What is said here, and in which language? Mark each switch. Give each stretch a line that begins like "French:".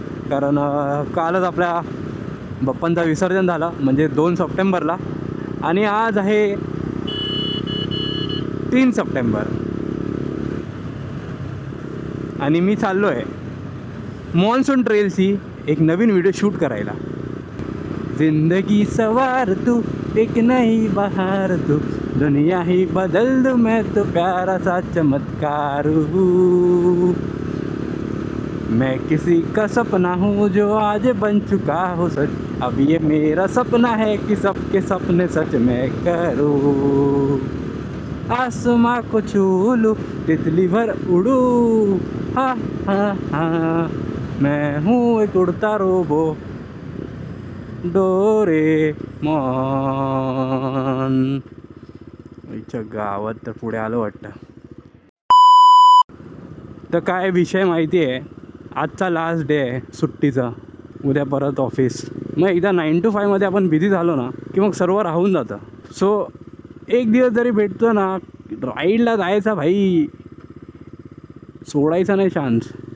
Marathi: कारण कालच आपल्या बाप्पांचं विसर्जन झालं, म्हणजे 2 सप्टेंबरला, आणि आज आहे 3 सप्टेंबर. आणि मी चाललो आहे मॉन्सून ट्रेलची एक नवीन व्हिडिओ शूट करायला.
Hindi: जिंदगी सवार तू, एक नई बहार तू, दुनिया ही बदल दूँ मैं तो प्यारा सा चमत्कार हूँ. मैं किसी का सपना हूँ जो आज बन चुका हो सच. अब ये मेरा सपना है कि सबके सपने सच मैं करूँ. आसमां को छू लूँ, तितली भर उड़ूँ. हाँ हाँ हाँ, मैं हूँ एक उड़ता रोबो, डोरेमॉन.
Marathi: इच्छा गावात तर पुढे आलो वाटतं. तर काय विषय माहिती आहे, आजचा लास्ट डे आहे सुट्टीचा, उद्या परत ऑफिस. मग एकदा 9 to 5 मध्ये आपण बिझी झालो ना की मग सर्व राहून जातं. सो एक दिवस जरी भेटतो ना, राईडला जायचा भाई, सोडायचा नाही चान्स.